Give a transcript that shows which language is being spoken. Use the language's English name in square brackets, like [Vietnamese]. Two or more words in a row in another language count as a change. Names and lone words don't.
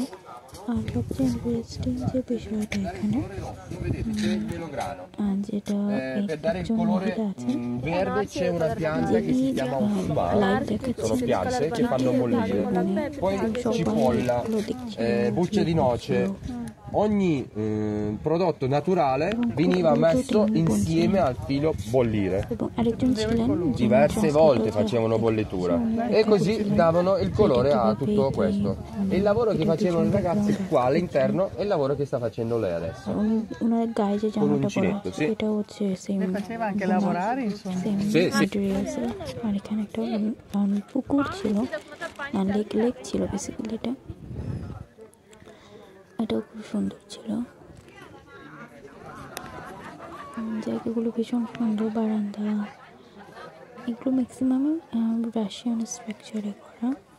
[Bangla] আর সবচেয়ে ইন্টারেস্টিং যে বিষয়টা এখানে, যেটা একজন মহিলা আছেন যিনি লাইভ দেখাচ্ছেন। [Italian] Ogni prodotto naturale veniva messo insieme al filo bollire. Diverse volte facevano bollitura e così davano il colore a tutto questo. E il lavoro che facevano i ragazzi qua all'interno è il lavoro che sta facendo lei adesso. Con l'uncinetto, sì. Faceva anche lavorare, insomma. Sì, sì. [Bangla] আর এখানে একটা পুকুর ছিল, লেক ছিল বেসিক্যালি। এটাও খুব সুন্দর ছিল। জায়গাগুলো ভীষণ সুন্দর। বারান্দা এগুলো ম্যাক্সিমামই [English] Russian structure [Bangla] করা।